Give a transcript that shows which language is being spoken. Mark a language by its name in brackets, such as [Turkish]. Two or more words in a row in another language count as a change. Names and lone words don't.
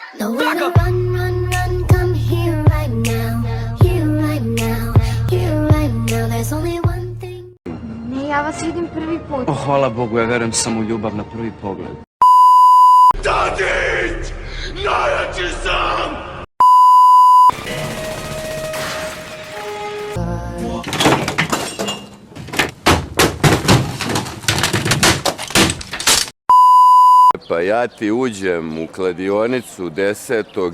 [English] Nowhere to run, run, run, come here right now. Here right now, here right now. There's only one thing. [Serbian] Ne, ja vas vidim prvi put. Hvala Bogu, ja verujem samo u ljubav na prvi pogled. Tadić! Najjači sam! Pa ja ti uđem u kladionicu 10.